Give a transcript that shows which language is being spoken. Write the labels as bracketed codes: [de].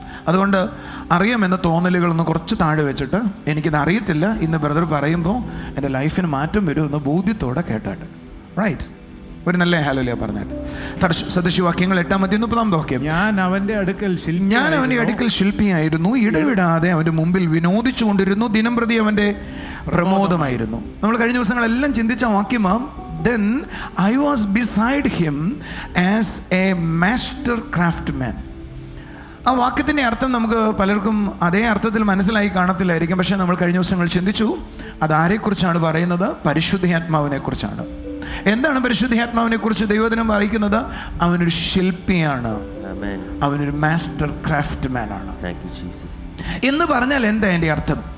[ml] അതുകൊണ്ട് അറിയാമെന്ന തോന്നലുകളൊന്ന് കുറച്ച് താഴെ വെച്ചിട്ട്, എനിക്കിത് അറിയത്തില്ല, ഇന്ന് ബ്രദർ പറയുമ്പോൾ എൻ്റെ ലൈഫിന് മാറ്റം വരുമെന്ന് ബോധ്യത്തോടെ കേട്ടാട്ടെ. റൈറ്റ്? ഒരു നല്ല ഹല്ലേലൂയ പറഞ്ഞാട്ട്. സദൃശവാക്യങ്ങൾ 8:30 വാക്യം. ഞാൻ അവന്റെ അടുക്കൽ ശില്പിയായിരുന്നു, ഇടവിടാതെ അവന്റെ മുമ്പിൽ വിനോദിച്ചു കൊണ്ടിരുന്നു, ദിനം പ്രതി അവന്റെ പ്രമോദമായിരുന്നു. നമ്മൾ കഴിഞ്ഞ ദിവസങ്ങളെല്ലാം ചിന്തിച്ച വാക്യമാം. [en] Then I was beside him as a master craftsman. [ml] ആ വാക്യത്തിൻ്റെ അർത്ഥം നമുക്ക് പലർക്കും അതേ അർത്ഥത്തിൽ മനസ്സിലായി കാണത്തില്ലായിരിക്കും. പക്ഷേ നമ്മൾ കഴിഞ്ഞ ദിവസങ്ങൾ ചിന്തിച്ചു അതാരെക്കുറിച്ചാണ് പറയുന്നത്? പരിശുദ്ധാത്മാവിനെ കുറിച്ചാണ്. എന്താണ് പരിശുദ്ധാത്മാവിനെ കുറിച്ച് ദൈവവചനം പറയുന്നത്? അവനൊരു ശില്പിയാണ്, അവനൊരു മാസ്റ്റർ ക്രാഫ്റ്റ്മാൻ ആണ് എന്ന് പറഞ്ഞാൽ എന്താ എൻ്റെ അർത്ഥം?